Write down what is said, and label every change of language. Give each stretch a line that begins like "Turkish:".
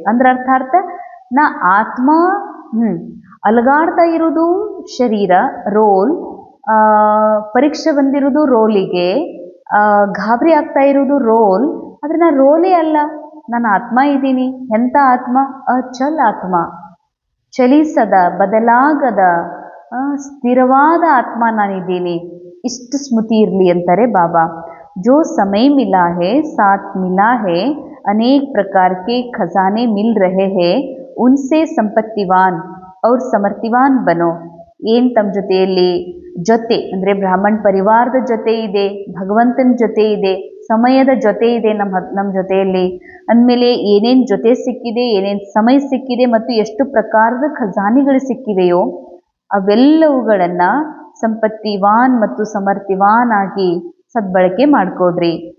Kannada: ಅಂದ್ರೆ ಅರ್ಥ ನಾ ಆತ್ಮ ಅಲಗಾಡ್ತಾ ಇರೋದು ಶರೀರ ರೋಲ್, ಪರೀಕ್ಷೆ ಬಂದಿರೋದು ರೋಲಿಗೆ, ಗಾಬರಿ ಆಗ್ತಾ ಇರೋದು ರೋಲ್. ಆದರೆ ನಾನು ರೋಲೇ ಅಲ್ಲ, ನಾನು ಆತ್ಮ ಇದ್ದೀನಿ. ಎಂಥ ಆತ್ಮ? ಅಚಲ್ ಆತ್ಮ, ಚಲಿಸದ ಬದಲಾಗದ ಸ್ಥಿರವಾದ ಆತ್ಮ ನಾನಿದ್ದೀನಿ. ಇಷ್ಟು ಸ್ಮೃತಿ ಇರಲಿ ಅಂತಾರೆ ಬಾಬಾ.
Hindi: जो समय मिला है साथ मिला है, अनेक प्रकार के खजाने मिल रहे हैं, उनसे संपत्तिवान और समर्थिवान बनो.
Kannada: ಏನು ತಮ್ಮ ಜೊತೆಯಲ್ಲಿ ಜೊತೆ ಅಂದರೆ ಬ್ರಾಹ್ಮಣ ಪರಿವಾರದ ಜೊತೆ ಇದೆ, ಭಗವಂತನ ಜೊತೆ ಇದೆ, ಸಮಯದ ಜೊತೆ ಇದೆ ನಮ್ಮ ಜೊತೆಯಲ್ಲಿ. ಅಂದಮೇಲೆ ಏನೇನು ಜೊತೆ ಸಿಕ್ಕಿದೆ, ಏನೇನು ಸಮಯ ಸಿಕ್ಕಿದೆ ಮತ್ತು ಎಷ್ಟು ಪ್ರಕಾರದ ಖಜಾನೆಗಳು ಸಿಕ್ಕಿವೆಯೋ ಅವೆಲ್ಲವುಗಳನ್ನು ಸಂಪತ್ತಿವಾನ್ ಮತ್ತು ಸಮರ್ಥಿವಾನ್ ಆಗಿ ಸದ್ಬಳಕೆ ಮಾಡಿಕೊಡ್ರಿ.